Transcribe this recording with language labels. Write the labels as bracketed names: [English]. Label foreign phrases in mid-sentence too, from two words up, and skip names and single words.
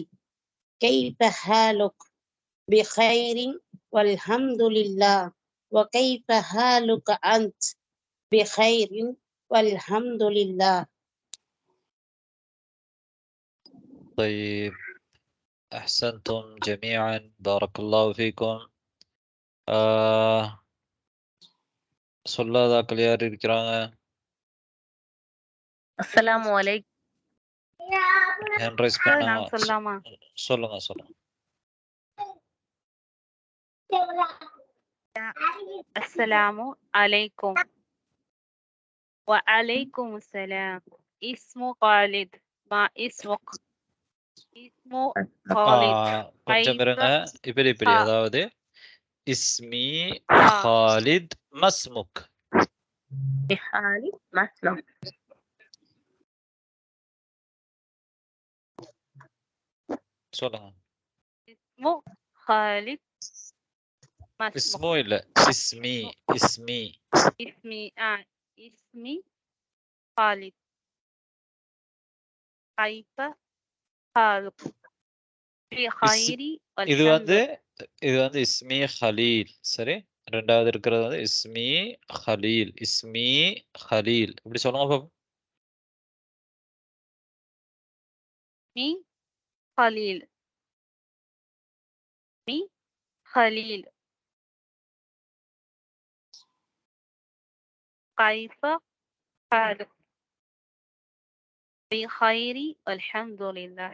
[Arabic] كيف حالك؟ بخير والحمد لله. وكيف حالك أنت؟ بخير والحمد لله. طيب أحسنتم جميعا بارك الله فيكم. [Tamil] சொல்லாதாக்கள் யார் இருக்கிறாங்க? [Arabic] السلام عليكم. [English] hand raise பண்ணா [Tamil] நான் சொல்லாமா? சொல்லுங்க சொல்லுங்க. [Arabic] السلام عليكم. وعليكم السلام. اسمه خالد. ما اسمك؟ اسمه خالد. [Tamil] கொஞ்சம் இருங்க. இப்படி அதாவது [Arabic] اسمي خالد ما اسمك؟ خالد ما اسمك؟ [Tamil] சொல்லுங்க. [Arabic] اسمه خالد ما اسمك؟ اسمه இல்ல اسمي اسمي اسمي خالد. كيف حالك؟ بخير [Tamil] இது [Arabic] والحمد [Tamil] வந்து [Arabic] اسمي خليل. [Tamil] சரி, ரெண்டாவது இருக்கிறது வந்து [Arabic] اسمي خليل. اسمي خليل [Tamil] இப்படி சொல்லுங்க பாப்போம். [Arabic] اسمي خليل. اسمي خليل. كيف حالك؟ بخير والحمد لله.